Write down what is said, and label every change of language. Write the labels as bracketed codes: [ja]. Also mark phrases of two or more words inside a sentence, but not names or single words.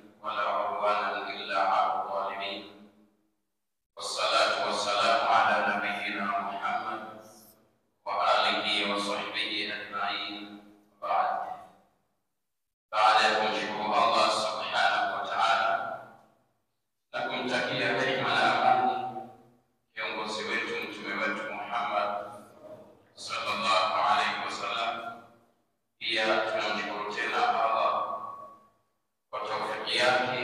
[ar] ولا عدوان إلا على الظالمين، والصلاة والسلام على نبينا محمد وآله وصحبه أجمعين. [sw] بعد kumshukuru Allah [ar] سبحانه وتعالى [sw] na kumtakia rehema na amani kiongozi wetu mtume wetu Muhammad [ar] صلى الله عليه وسلم, [sw] pia tunamshukuru tena Allah kwa tawfiki yake